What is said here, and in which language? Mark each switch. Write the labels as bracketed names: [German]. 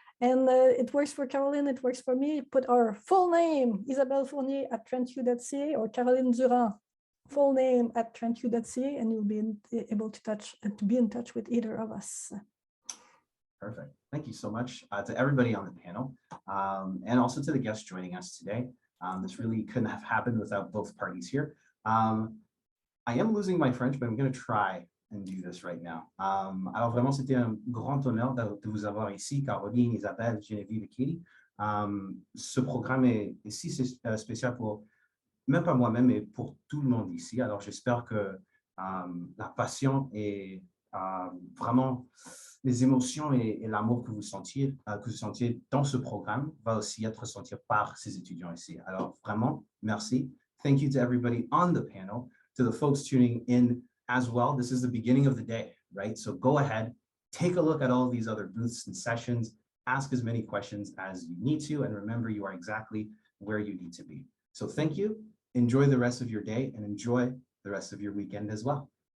[English] And it works for Caroline, it works for me. Put our full name, Isabelle Fournier at trentu.ca, or Caroline Durand, full name at trentu.ca, and you'll be able to be in touch with either of us. Perfect. Thank you so much to everybody on the panel, and also to the guests joining us today. This really couldn't have happened without both parties here. I am losing my French, but I'm going to try and do this right now. [French] Alors vraiment, c'était un grand honneur de vous avoir ici, Caroline, Isabelle, Geneviève et Katie. Ce programme est si spécial pour, même pas moi-même, mais pour tout le monde ici. Alors j'espère que la passion et vraiment les émotions et l'amour que vous sentiez dans ce programme va aussi être ressenti par ces étudiants ici. Alors vraiment, merci. [English] Thank you to everybody on the panel, to the folks tuning in as well. This is the beginning of the day, right? So go ahead, take a look at all these other booths and sessions, ask as many questions as you need to, and remember you are exactly where you need to be. So thank you, enjoy the rest of your day, and enjoy the rest of your weekend as well.